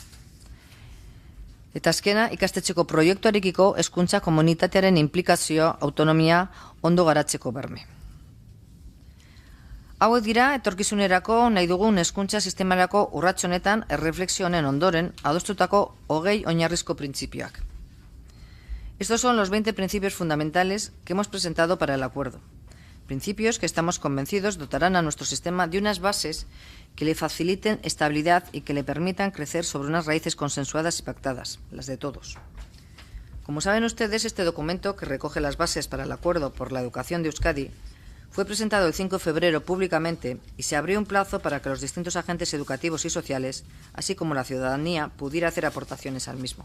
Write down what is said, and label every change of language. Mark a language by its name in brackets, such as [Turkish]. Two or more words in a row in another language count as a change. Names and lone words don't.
[Basque] Eta azkena, ikastetxeko proiektuarekiko hezkuntza komunitatearen inplikazioa autonomia ondo garatzeko berme. Hauek dira, etorkizunerako nahi dugun hezkuntza sistemarako urrats honetan erreflexio honen ondoren adostutako 20 oinarrizko printzipioak. [Spanish] Estos son los 20 principios fundamentales que hemos presentado para el acuerdo. Principios que estamos convencidos dotarán a nuestro sistema de unas bases que le faciliten estabilidad y que le permitan crecer sobre unas raíces consensuadas y pactadas, las de todos. Como saben ustedes, este documento, que recoge las bases para el acuerdo por la educación de Euskadi, fue presentado el 5 de febrero públicamente y se abrió un plazo para que los distintos agentes educativos y sociales, así como la ciudadanía, pudiera hacer aportaciones al mismo.